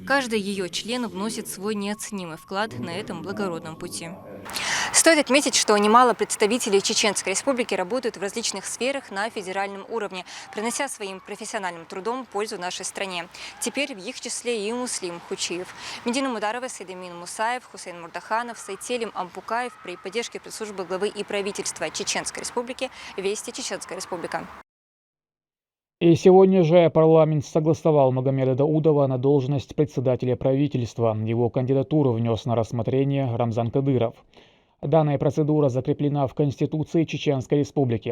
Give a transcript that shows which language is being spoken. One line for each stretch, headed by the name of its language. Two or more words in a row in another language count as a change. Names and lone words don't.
Russian: Каждый ее член вносит свой неоценимый вклад на этом благородном пути. Стоит отметить, что немало представителей Чеченской Республики работают в различных сферах на федеральном уровне, принося своим профессиональным трудом пользу нашей стране. Теперь в их числе и Муслим Хучиев. Медина Мударова, Сайдамин Мусаев, Хусейн Мурдаханов, Сайтелим Ампукаев при поддержке пресс-службы главы и правительства Чеченской Республики «Вести Чеченская Республика». И сегодня же парламент согласовал Магомеда Даудова на должность председателя правительства. Его кандидатуру внес на рассмотрение Рамзан Кадыров. Данная процедура закреплена в Конституции Чеченской Республики.